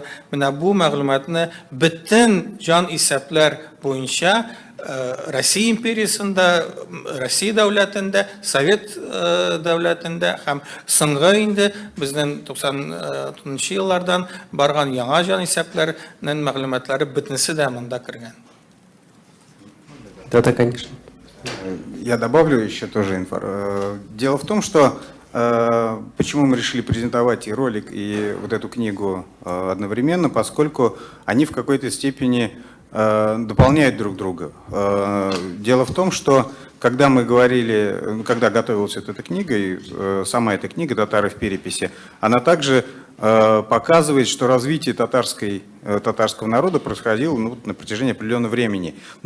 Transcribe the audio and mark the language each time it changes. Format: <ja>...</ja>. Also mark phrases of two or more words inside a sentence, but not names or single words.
<tt>Менә бу мәгълүматны бөтен җан исәпләр буенча Россия империясында, Россия дәүләтендә, Совет дәүләтендә һәм соңгы инде безнең 90 еллардан барган яңа җан исәпләрнең мәгълүматлары бөтенесе дә монда кергән.</tt> <ru>Да, конечно. Я добавлю еще тоже информацию. Дело в том, что почему мы решили презентовать и ролик, и вот эту книгу одновременно, поскольку они в какой-то степени дополняют друг друга. Дело в том, что когда мы говорили, когда готовилась эта книга, и сама эта книга «Татары в переписи», она также показывает, что развитие татарского народа происходило на протяжении определенного времени.</ru>